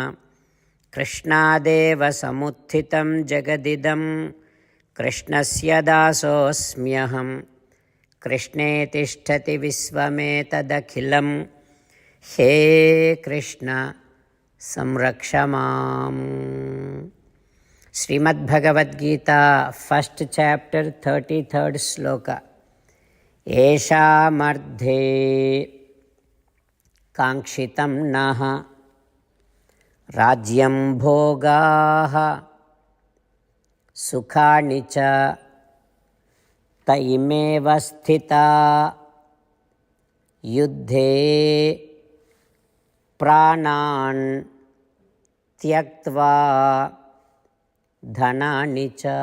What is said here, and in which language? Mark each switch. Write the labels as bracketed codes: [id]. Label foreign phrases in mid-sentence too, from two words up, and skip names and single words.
[sa] कृष्णदेव समुत्थितं जगदिदं कृष्णस्य दासोऽस्म्यहम्. कृष्णे तिष्ठति विश्वमेतदखिलम्. हे कृष्ण संरक्षमाम्. [en] Srimad Bhagavad Gita, 1st chapter, 33rd sloka. [sa] एष मर्धे कङ्क्षितं नः राज्यं भोगाः सुखानि च तैमेव स्थिता युद्धे प्राणान् त्यक्त्वा धनानि च.